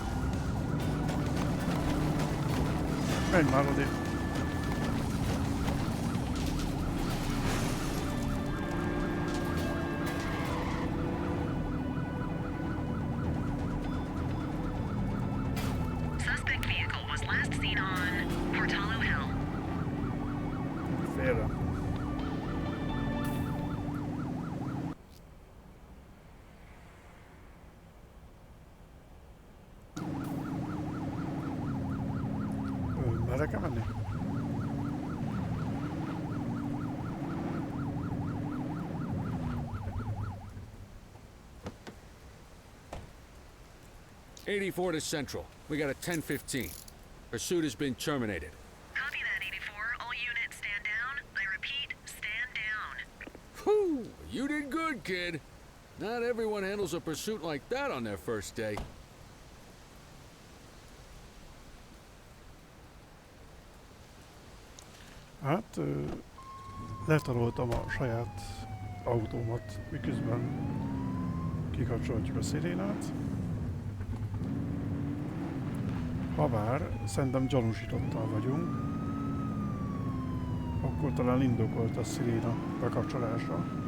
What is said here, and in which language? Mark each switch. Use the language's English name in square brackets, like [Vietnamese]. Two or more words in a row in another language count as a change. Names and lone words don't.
[Hungarian] Menj már odébb. [English] Suspect vehicle was last seen on Portalo Hill. [Hungarian] Félre. Merre kell menni? [English] '84 to Central. We got a 10:15. Pursuit has been terminated. Copy that, 84. All units stand down. I repeat, stand down. Whew! You did good, kid. Not everyone handles a pursuit like that on their first day. [Hungarian] Hát, letaroltam a saját autómat, miközben kikapcsolhatjuk a szirénát. Habár szerintem gyanúsítottal vagyunk, akkor talán indokolt a sziréna bekapcsolása.